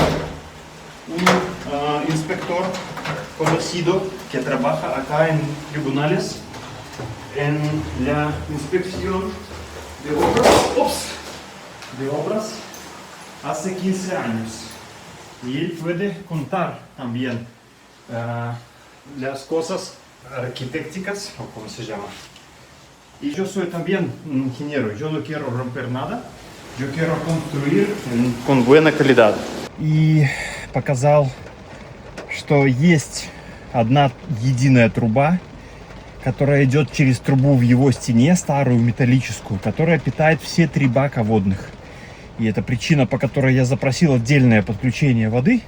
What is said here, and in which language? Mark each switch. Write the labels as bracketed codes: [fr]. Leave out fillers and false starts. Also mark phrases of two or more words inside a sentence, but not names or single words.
[es] un inspector conocido que trabaja acá en tribunales en la inspección de obras hace 15 años, y él puede contar también las cosas arquitectónicas, o como se llama. Y yo soy también un ingeniero, yo no quiero romper nada, yo quiero construir con buena calidad. [ru] И показал, что есть одна единая труба, которая идет через трубу в его стене, старую металлическую, которая питает все 3 бака водных. И это причина, по которой я запросил отдельное подключение воды.